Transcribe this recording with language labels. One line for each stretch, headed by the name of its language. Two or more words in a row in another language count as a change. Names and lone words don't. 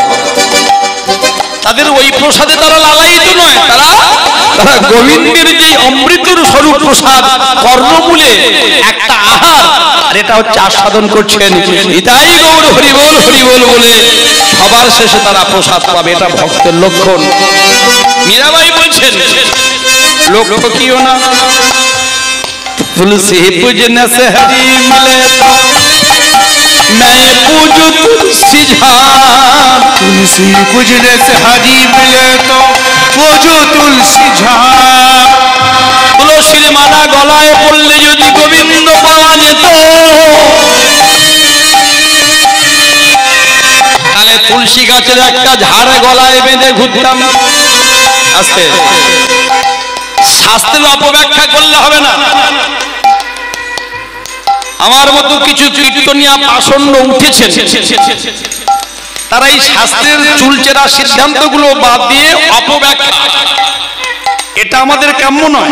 Bangla: তাদের ওই প্রসাদে তারা লালায়িত নয়, তারা গোবিন্দের যে অমৃতর স্বরূপ প্রসাদ কর্ণমূলে একটা আহার, আর এটা হচ্ছে আস্বাদন করছেন নিতাই গৌর হরিবোল হরিবোল বলে সবার শেষে তারা প্রসাদ পাবে, এটা ভক্তের লক্ষণ। মীরাবাই বলছেন লক্ষ্য কিও না
Hindi: तुलसी पूजने से हरि मिले तो मैं पूजू तुलसी झाड़। तुलसी पूजने से हरि मिले तो पूजू तुलसी झाड़।
Bangla: তুলসীর মালা গলায় পড়লে যদি গোবিন্দ পাওয়া যেত তাহলে তুলসী গাছের একটা ঝাড় গলায় বেঁধে ঘুরতাম। আস্তে শাস্ত্রের অপব্যাখ্যা করলে হবে না। আমার মতো কিছু কীর্তনিয়া পাষণ্ড উঠেছেন, তারা এই শাস্ত্রের চুলচেরা সিদ্ধান্তগুলো বাদ দিয়ে অপব্যাখ্যা, এটা আমাদের কাম্য নয়।